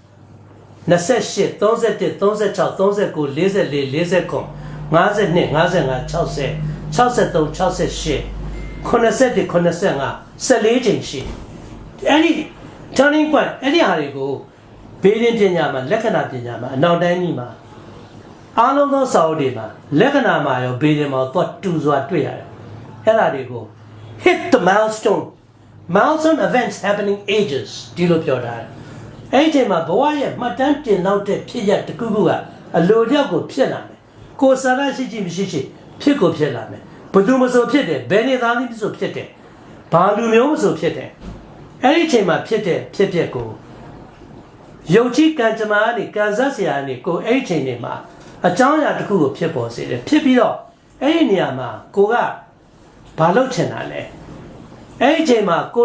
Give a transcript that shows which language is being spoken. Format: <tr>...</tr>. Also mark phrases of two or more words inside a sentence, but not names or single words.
<my>28 31 36 39 44 49 52 55 60 63 68 81 85 14 ချိန်ရှိအဲ့ဒီ</my> <en>turning point</en> <my>အဲ့ဒီဟာတွေကို ဘေးရင်ပညာမှာလက္ခဏာပညာမှာအနောက်တိုင်းကြီးမှာအားလုံးသောစာအုပ်တွေမှာလက္ခဏာမှာရောဘေးရင်မှာတော့တူစွာတွေ့ရတယ်အဲ့ဒါတွေကို</my> <en>hit the milestone events happening ages</en> <my>ဒီလိုပြောတာအဲ့ဒီချိန်မှာဘဝရဲ့မှတ်တမ်းတင်လောက်တဲ့ဖြစ်ရပ်တစ်ခုခုကအလိုလျောက်ကိုဖြစ်လာမယ်ကိုယ်စားရရှိရှိမရှိရှိဖြစ်ကို ဖြစ်လာမယ်ဘယ်သူမဆိုဖြစ်တယ်ဘယ်နေသားသမီးဆိုဖြစ်တယ်ဘာလူမျိုးမဆိုဖြစ်တယ်အဲ့ဒီချိန်မှာဖြစ်တဲ့ဖြစ်ပျက်ကိုယုံကြည်ကံကြမ္မာကနေကံစားစရာကနေကိုအဲ့ဒီချိန်တွေမှာအကြောင်းအရာတစ်ခုကိုဖြစ်ပေါ်စေတယ်ဖြစ်ပြီးတော့အဲ့ဒီနေရာမှာကိုကဘာလုပ်ချင်တာလဲအဲ့ဒီချိန်မှာကို</my>